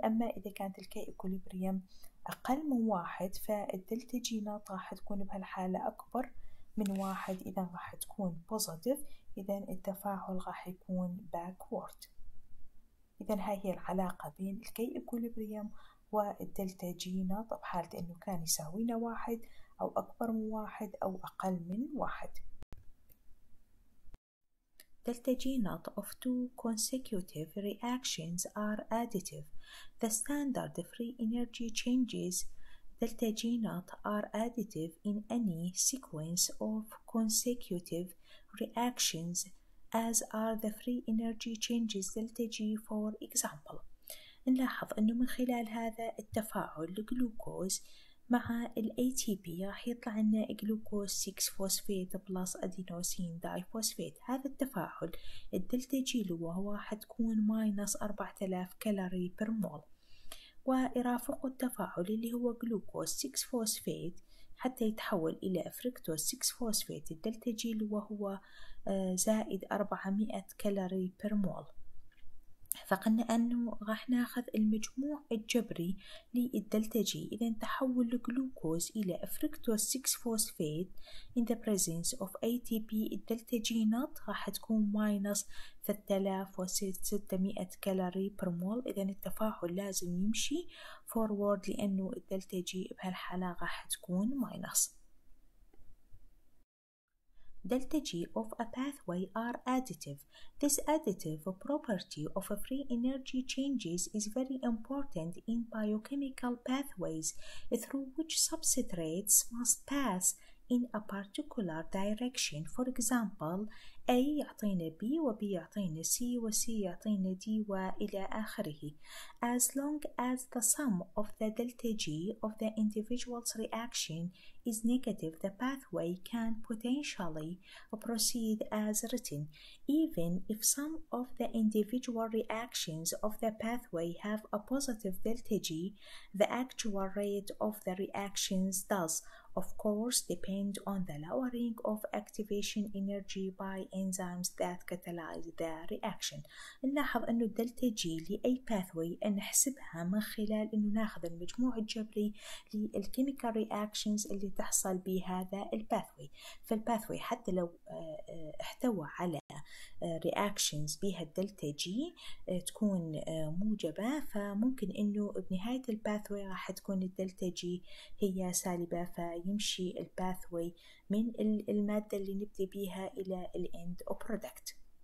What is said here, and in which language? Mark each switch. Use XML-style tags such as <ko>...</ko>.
<ar>أما إذا كانت الكي إكوليبريم أقل من 1 فالدلتا جي نوت راح تكون بهالحالة أكبر من 1، إذا راح تكون بوزيتيف، إذا التفاعل راح يكون backward. إذا هاي هي العلاقة بين الكي إكوليبريم والدلتا جي نوت بحالة إنه كان يساوينا 1 أو أكبر من 1 أو أقل من 1.</ar> <en>Delta G naught of two consecutive reactions are additive. The standard free energy changes delta G naught are additive in any sequence of consecutive reactions, as are the free energy changes delta G. For example,</en> <ar>نلاحظ أنه من خلال هذا التفاعل الجلوكوز مع ال ATP راح يطلع لنا جلوكوز 6 فوسفات بلس أدينوسين داي فوسفات. هذا التفاعل الدلتا جي اللي هو راح تكون ماينس 4000 كالوري بر مول، ويرافق التفاعل اللي هو جلوكوز 6 فوسفات حتى يتحول إلى فركتوز 6 فوسفات الدلتا جي اللي هو زائد 400 كالوري بر مول. فقلنا أنه راح ناخذ المجموع الجبري للدلتا جي. إذا تحول الجلوكوز إلى فركتوز 6 فوسفات</ar> <en>in the presence of ATP</en> <ar>الدلتا جي نوت راح تكون ماينس 3600 كالوري بر مول. إذا التفاعل لازم يمشي فورورد لأنه الدلتا جي بهالحالة راح تكون ماينس.</ar> <en>Delta G of a pathway are additive. This additive property of free energy changes is very important in biochemical pathways through which substrates must pass in a particular direction. For example,</en> <ar>A يعطينا B و B يعطينا C و C يعطينا D وإلى آخره.</ar> <en>As long as the sum of the delta G of the individual's reaction is negative, the pathway can potentially proceed as written. Even if some of the individual reactions of the pathway have a positive delta G, the actual rate of the reactions does, of course, depend on the lowering of activation energy by enzymes that catalyze the reaction.</en> <ar>نلاحظ أنه الدلتا جي لأي pathway نحسبها من خلال أنه ناخذ المجموع الجبري للchemical reactions اللي تحصل بهذا الباثوي. فالباثوي حتى لو احتوى على reactions بها الدلتا جي تكون موجبة، فممكن انه بنهاية الباثوي راح تكون الدلتا جي هي سالبة، فيمشي الباثوي من المادة اللي نبدأ بيها إلى الإند أو برودكت.</ar>